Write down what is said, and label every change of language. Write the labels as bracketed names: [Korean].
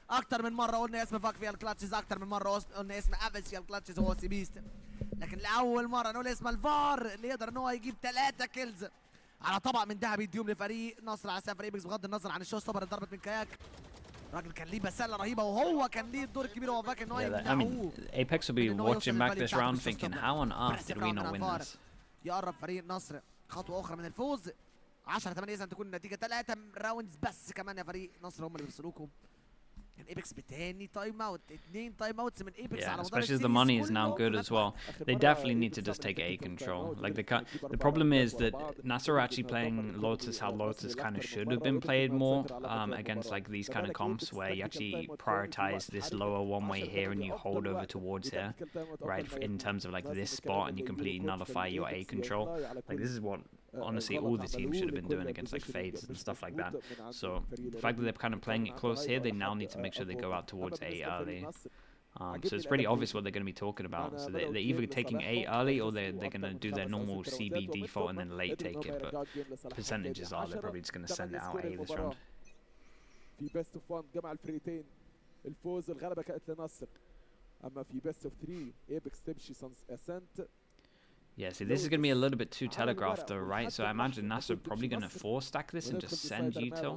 [Arabic] اكتر من مره قلنا اسم فاك في الكلاتشز، اكتر من مره قلنا اسم افس في الكلاتشز هو سيبيست، لكن لاول مره نقول اسم الفار اللي يقدر ان هو يجيب 3 كيلز على طبق من ذهب يديهم لفريق نصر على حساب فريق ايبكس بغض النظر عن الشو ستوبر اللي ضربت من كاياك. الراجل كان ليه بساله رهيبه وهو كان ليه الدور الكبير وهو فاكر ان هو يمنعوه. [English] Apeks will be watching back this round thinking how on earth did we not win this. [Arabic] يقرب فريق النصر خطوه اخرى من الفوز 10-8 اذا تكون النتيجه 3 راوندز بس كمان يا فريق نصر هم اللي بيفصلوكم. كان ايبكس بتاني تايم اوت 2 تايم اوتس من ايبكس على مدار [English] especially the money is now good as well. They definitely need to just take A control. Like the problem is that NASR are actually playing Lotus how Lotus kind of should have been played more against like these kind of comps where you actually prioritize this lower one way here and you hold over towards here, right? In terms of like this spot and you completely nullify your A control. Like this is what honestly all the teams should have been doing against like fades and stuff like that. So the fact that they're kind of playing it close here, they now need to make sure they go out towards A early. So it's pretty obvious what they're going to be talking about. So they're either taking A early or they're going to do their normal CB default and then late take it. But percentages are they're probably just going to send it out A this round. [Arabic] في بيست اوف 1 جمع الفريقين الفوز الغلبه كانت لنصر. اما في بيست اوف 3 ايبكس تمشي اسنت. [English] Yeah, see, this is going to be a little bit too telegraphed though, right? So I imagine NASR are probably going to 4-stack this and just send G-Till.